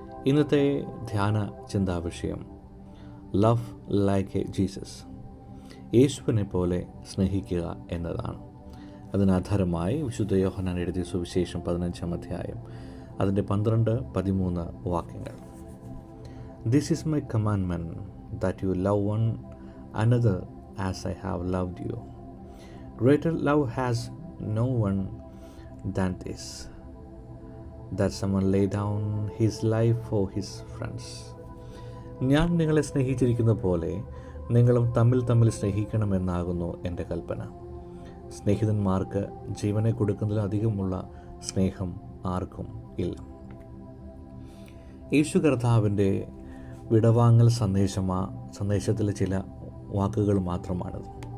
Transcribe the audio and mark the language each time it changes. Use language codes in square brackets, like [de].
[ml] ഇന്നത്തെ ധ്യാന ചിന്താവിഷയം [en] love like a Jesus, [ml] യേശുവിനെ പോലെ സ്നേഹിക്കുക എന്നതാണ്. അതിനാധാരമായി വിശുദ്ധ യോഹന്നാൻ എഴുതിയ സുവിശേഷം 15 അധ്യായം അതിൻ്റെ 12-13 വാക്യങ്ങൾ. [en] This is my commandment, that you love one another as I have loved you. Greater love has no one than this, that someone lay down his life for his friends. [ml] ഞാൻ നിങ്ങളെ സ്നേഹിച്ചിരിക്കുന്ന പോലെ നിങ്ങളും തമ്മിൽ സ്നേഹിക്കണമെന്നാകുന്നു എൻ്റെ കൽപ്പന. സ്നേഹിതന്മാർക്ക് ജീവനെ കൊടുക്കുന്നതിലധികമുള്ള സ്നേഹം ആർക്കും ഇല്ല. യേശു കർത്താവിൻ്റെ വിടവാങ്ങൽ സന്ദേശത്തിലെ ചില വാക്കുകൾ മാത്രമാണിത്.